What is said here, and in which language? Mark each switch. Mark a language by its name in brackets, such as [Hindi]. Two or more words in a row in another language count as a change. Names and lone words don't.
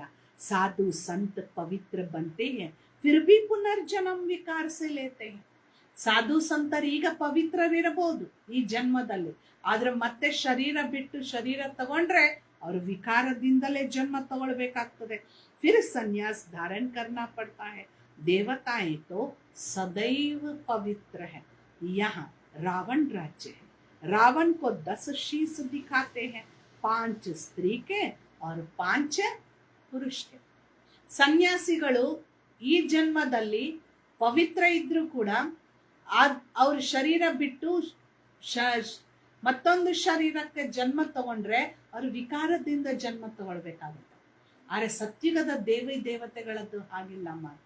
[Hindi] साधु संत पवित्र बनते हैं, फिर भी पुनर्जन्म विकार से लेते हैं. [Kannada] ಸಾಧು ಸಂತರು ಈಗ ಪವಿತ್ರರಿರಬಹುದು ಈ ಜನ್ಮದಲ್ಲಿ, ಆದ್ರೆ ಮತ್ತೆ ಶರೀರ ಬಿಟ್ಟು ಶರೀರ ತಗೊಂಡ್ರೆ ಅವರು ವಿಕಾರದಿಂದಲೇ ಜನ್ಮ ತಗೊಳ್ಬೇಕಾಗ್ತದೆ. [Hindi] फिर संन्यास धारण करना पड़ता है. देवताएं तो सदैव पवित्र है। यहाँ रावण राज्य है। रावण को 10 शीश दिखाते हैं, 5 स्त्री के और 5 पुरुष के। [Kannada] ಸನ್ಯಾಸಿಗಳು ಈ ಜನ್ಮದಲ್ಲಿ ಪವಿತ್ರ ಇದ್ರೂ ಕೂಡ ಅವ್ರ ಶರೀರ ಬಿಟ್ಟು ಮತ್ತೊಂದು ಶರೀರಕ್ಕೆ ಜನ್ಮ ತಗೊಂಡ್ರೆ ಅವರು ವಿಕಾರದಿಂದ ಜನ್ಮ ತಗೊಳ್ಬೇಕಾಗುತ್ತೆ. ಆದ್ರೆ ಸತ್ಯುಗದ ದೇವಿ ದೇವತೆಗಳದ್ದು ಹಾಗಿಲ್ಲ ಮಾತು.